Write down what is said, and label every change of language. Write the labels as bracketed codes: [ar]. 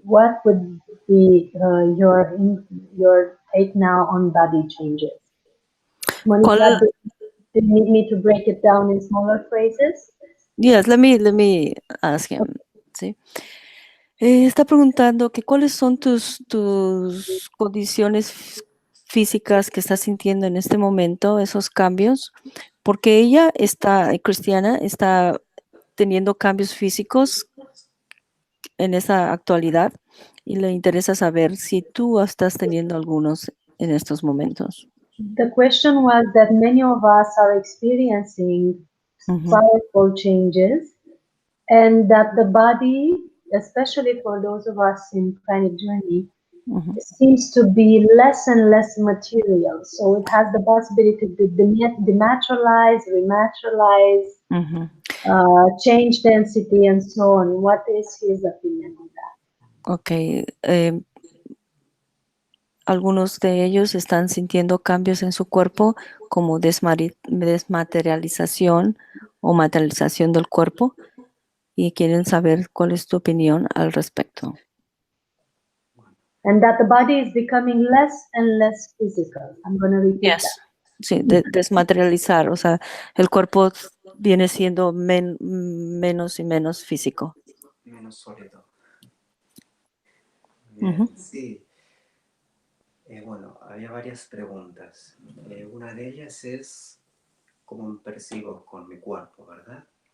[en] What would be your take now on body changes? Monica, [es] ¿Cuál? [en] do you need me to break it down in smaller phrases? Yes, let me ask him. [es] ¿Sí? Está preguntando que cuáles son tus condiciones físicas que estás sintiendo en este momento, esos cambios, porque ella está, cristiana, está teniendo cambios físicos en esa actualidad y le interesa saber si tú estás teniendo algunos en estos momentos. [en] The question was that many of us are experiencing powerful changes, and that the body, especially for those of us in Pranic journey, seems to be less and less material. So it has the possibility to dematerialize, rematerialize, change density, and so on. What is his opinion on that? Ok. [es] Algunos de ellos están sintiendo cambios en su cuerpo como desmaterialización o materialización del cuerpo y quieren saber cuál es tu opinión al respecto. [en] And that the body is becoming less and less physical. I'm going to repeat that. [es] Sí, desmaterializar, o sea, el cuerpo viene siendo menos y menos físico. Menos sólido. Bien, sí. Bueno, había varias preguntas. Una de ellas es cómo me percibo con mi cuerpo, ¿verdad?